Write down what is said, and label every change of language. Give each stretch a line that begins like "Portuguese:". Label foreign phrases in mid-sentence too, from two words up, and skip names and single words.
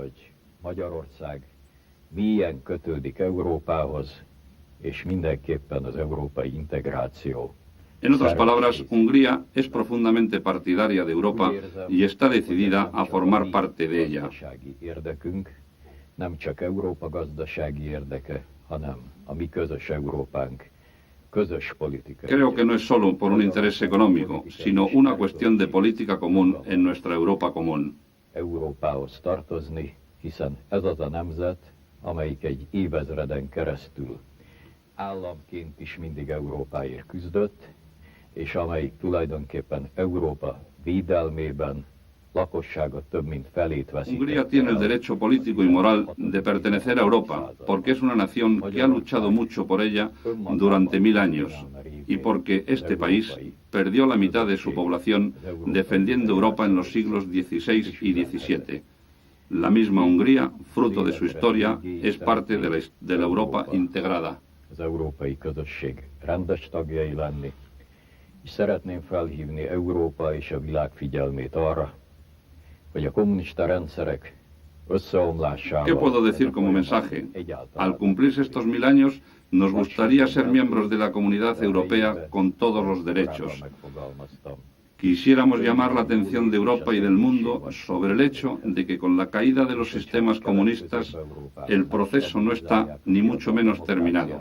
Spanish: En otras palabras, Hungría es profundamente partidaria de Europa y está decidida a formar parte de ella. Creo que no es solo por un interés económico, sino una cuestión de política común en nuestra Europa común.
Hungarian: Hiszen ez az a nemzet, amelyik egy évezreden keresztül államként is mindig Európáért küzdött, és amelyik tulajdonképpen Európa védelmében lakossága több mint felét veszítette.
Spanish: Hungría tiene el derecho político y moral de pertenecer a Europa, porque es una nación que ha luchado mucho por ella durante 1000 años, y porque este país perdió la mitad de su población defendiendo Europa en los siglos XVI y XVII. La misma Hungría, fruto de su historia, es parte de la Europa integrada.
Hungarian: Az európai közösség rendes tagjai lenni, és szeretném felhívni Európa és a világ figyelmét arra, hogy a kommunista rendszerek összeomlásával...
Spanish: ¿Qué puedo decir como mensaje? Al cumplirse estos 1000 años, nos gustaría ser miembros de la Comunidad Europea con todos los derechos. Quisiéramos llamar la atención de Europa y del mundo sobre el hecho de que con la caída de los sistemas comunistas el proceso no está ni mucho menos terminado.